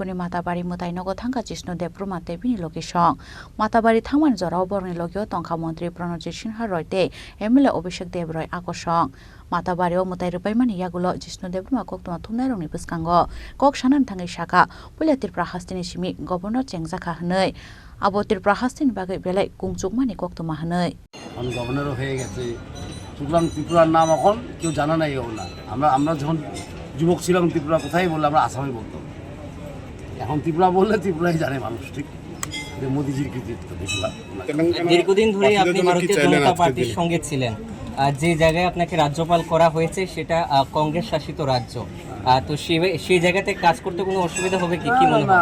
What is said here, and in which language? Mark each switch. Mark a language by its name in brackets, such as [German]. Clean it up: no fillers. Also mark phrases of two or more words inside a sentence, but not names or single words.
[Kok Borok] niMatabari Mwtai NogoThangkha JishnuDebbarma bini logi song Matabari thangmani jorao borni logio tongkha Mantri Pranojit Singha Roy tei MLA Abhishek Debroy akosong Matabari o Mwtai rupaimani Yakulo JishnuDebbarma koktoma thumnairokni bwskango kok sanan thangai saka puila Tripura hastini simi Governor Chongjakmani hwnoi abo Tripura hastini bagai belai Chongjakmani koktoma hwnoi [Bangla] আমি গভর্নরও হয়ে গেছে সুতরাং ত্রিপুরার নাম এখন কেউ জানা নাই না আমরা যখন যুবক ছিলাম ত্রিপুরা কোথায় বললে আমরা আসামে বলতাম এখন ত্রিপুরা বললে ত্রিপুরাই জানে মানুষ ঠিক যে মোদিজির কৃতিত্ব বেশিরভাগ দীর্ঘদিন ধরে আপনি ভারতীয় জনতা পার্টির সঙ্গে ছিলেন যে জায়গায় আপনাকে রাজ্যপাল করা হয়েছে সেটা কংগ্রেস শাসিত রাজ্য তো সেই জায়গাতে কাজ করতে কোনো অসুবিধা হবে কি মনে হয়